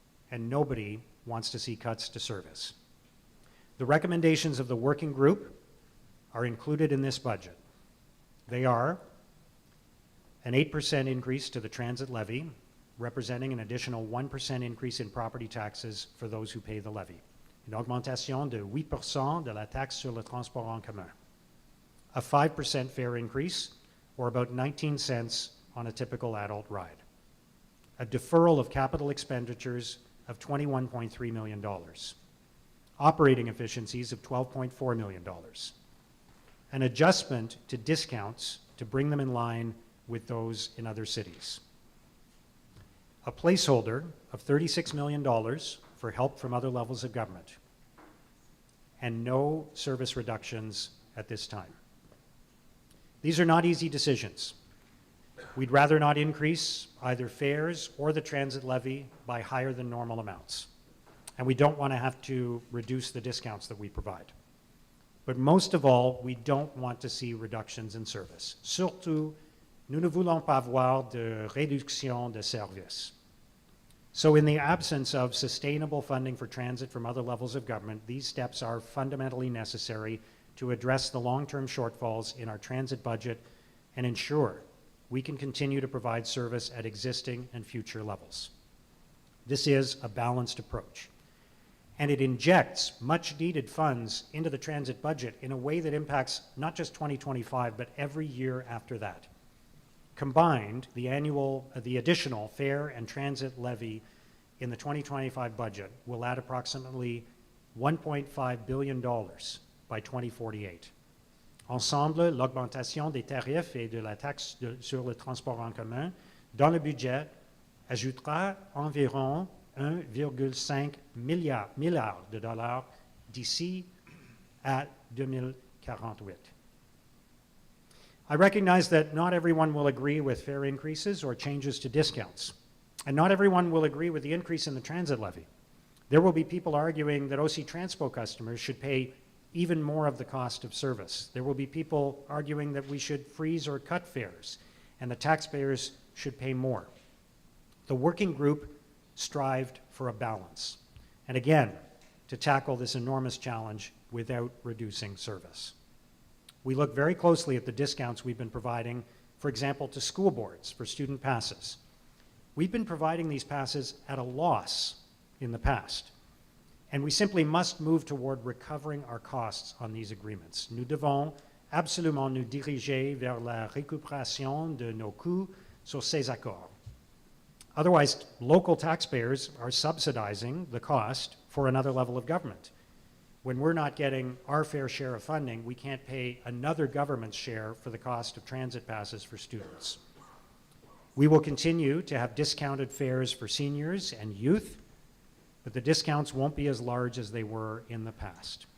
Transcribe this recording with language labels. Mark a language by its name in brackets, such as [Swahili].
[English] And nobody wants to see cuts to service. The recommendations of the working group are included in this budget. They are an 8% increase to the transit levy, representing an additional 1% increase in property taxes for those who pay the levy. [French] Une augmentation de 8% de la taxe sur le transport en commun. [English] A 5% fare increase, or about 19 cents on a typical adult ride. A deferral of capital expenditures of $21.3 million. Operating efficiencies of $12.4 million. An adjustment to discounts to bring them in line with those in other cities. A placeholder of $36 million for help from other levels of government. And no service reductions at this time. These are not easy decisions. We'd rather not increase either fares or the transit levy by higher than normal amounts. And we don't want to have to reduce the discounts that we provide. But most of all, we don't want to see reductions in service. [French] Surtout, nous ne voulons pas voir de réduction de service. [English] So in the absence of sustainable funding for transit from other levels of government, these steps are fundamentally necessary to address the long-term shortfalls in our transit budget and ensure we can continue to provide service at existing and future levels. This is a balanced approach, and it injects much-needed funds into the transit budget in a way that impacts not just 2025, but every year after that. Combined, the additional fare and transit levy in the 2025 budget will add approximately $1.5 billion by 2048. [French] Ensemble, l'augmentation des tarifs et de la taxe sur le transport en commun dans le budget ajoutera environ 1,5 milliard de dollars d'ici à 2048. [English] I recognize that not everyone will agree with fare increases or changes to discounts, and not everyone will agree with the increase in the transit levy. There will be people arguing that OC Transpo customers should pay even more of the cost of service. There will be people arguing that we should freeze or cut fares, and the taxpayers should pay more. The working group strived for a balance, and again, to tackle this enormous challenge without reducing service. We look very closely at the discounts we've been providing, for example, to school boards for student passes. We've been providing these passes at a loss in the past, and we simply must move toward recovering our costs on these agreements. [French] Nous devons absolument nous diriger vers la récupération de nos coûts sur ces accords. [English] Otherwise, local taxpayers are subsidizing the cost for another level of government. When we're not getting our fair share of funding, we can't pay another government's share for the cost of transit passes for students. We will continue to have discounted fares for seniors and youth, but the discounts won't be as large as they were in the past.